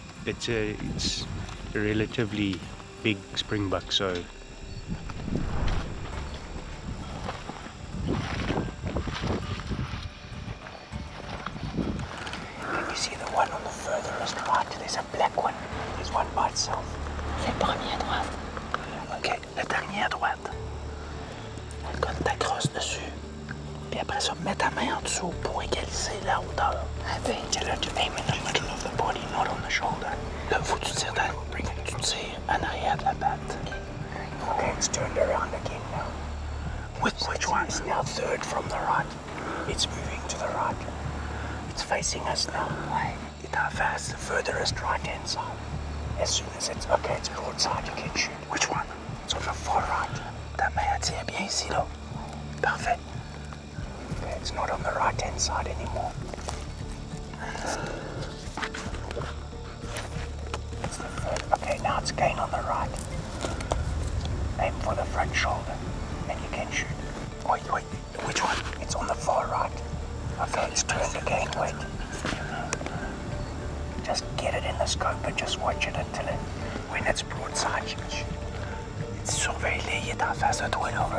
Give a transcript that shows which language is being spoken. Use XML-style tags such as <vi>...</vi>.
<en>It's a relatively big springbuck, so You see the one on the furthest right? There's a black one. There's one by itself.</en> <fr>C'est le premier à droite. OK, le dernier à droite. Quand tu t'accroches dessus, puis après ça, mets ta main en dessous pour égaliser la hauteur.</fr> <en>Tell her to aim in the middle of the body, not on the shoulder.</en> <fr>Là, faut que tu tires tu tires en arrière de la patte.</fr> <en>OK, it's turned around again now. Which one? It's now third from the right. It's moving to the right. It's facing us now.</en> <fr>Il est en face,</fr> <en>the furthest right-hand side. As soon as it's... OK, it's broadside, you can shoot. Which one? It's on the far right.</en> <fr>Ta main, elle tient bien ici, là. Parfait.</fr> <en>Okay, it's not on the right-hand side anymore. It's the third. Okay, now it's again on the right. Aim for the front shoulder, and you can shoot. Wait. Which one? It's on the far right. Okay, it's turned again. Wait. Just get it in the scope and just watch it until it... When it's broadside, you can shoot.</en> <fr>Surveille-les, il est en face de toi, là.</fr>